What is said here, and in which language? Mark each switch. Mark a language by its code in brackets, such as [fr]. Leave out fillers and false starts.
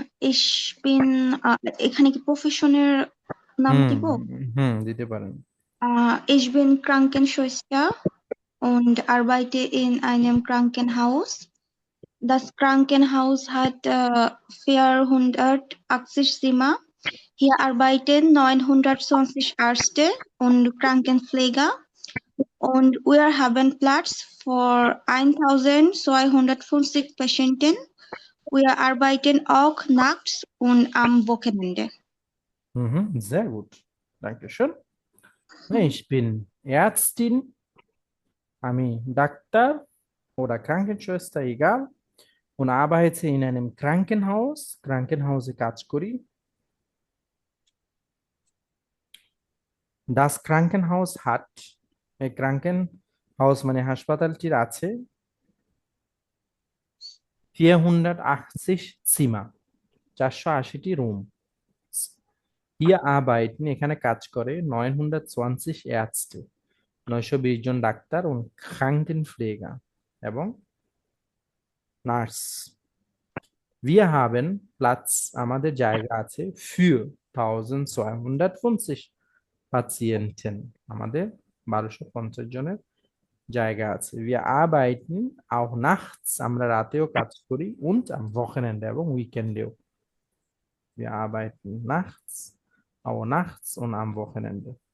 [de] ich bin [bn] এখানে কি প্রফেশনের নাম দিব দিতে পারেন [de] ich bin Krankenschwester und arbeite in einem Krankenhaus. Das Krankenhaus hat 480 Zimmer. Hier arbeiten 920 Ärzte und Krankenpfleger und wir haben Platz für 1250 Patienten. Wir arbeiten auch nachts und am Wochenende. Sehr gut. Dankeschön. Ich bin Ärztin. [bn] আমি doctor [de] oder Krankenschwester, egal. Und arbeite in einem Krankenhaus. [bn] Krankenhause কাজ করি। [de] Das Krankenhaus hat, [bn] এই Krankenhaus মানে হাসপাতালটির আছে [de] 480 Zimmer, [bn] 480টি room. [de] Hier arbeiten, [bn] এখানে কাজ করে [de] 920 Ärzte, [bn] 920 জন doctor [de] und Krankenpfleger [bn] এবং নার্স। [de] Wir haben Platz, [bn] আমাদের জায়গা আছে [de] für 1250 Patienten, [bn] আমাদের 1250 জনের জায়গা আছে। [de] Wir arbeiten auch nachts, [bn] আমরা রাতেও কাজ করি [de] und am Wochenende [bn] এবং উইকেন্ডেও। [de] Wir arbeiten nachts, auch nachts und am Wochenende.